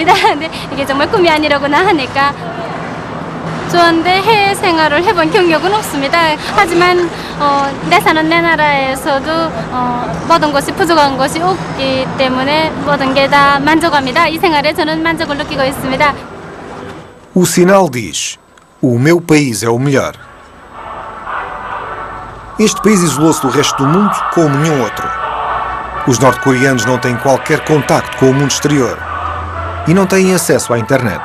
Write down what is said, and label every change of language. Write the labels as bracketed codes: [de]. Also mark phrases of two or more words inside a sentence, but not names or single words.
[ko] 근데 이게 정말 꿈이 아니라고나 하니까 좋았는데 해외 생활을 해본 경력은 없습니다. 하지만 내 사는 내 나라에서도 모든 것이 부족한 것이 없기 때문에 모든 게 다 만족합니다. 이 생활에 저는 만족을 느끼고 있습니다. [pt] O sinal diz: o meu país é o melhor. Este país isolou-se do resto do mundo como nenhum outro. Os norte-coreanos não têm qualquer contacto com o mundo exterior e não têm acesso à internet.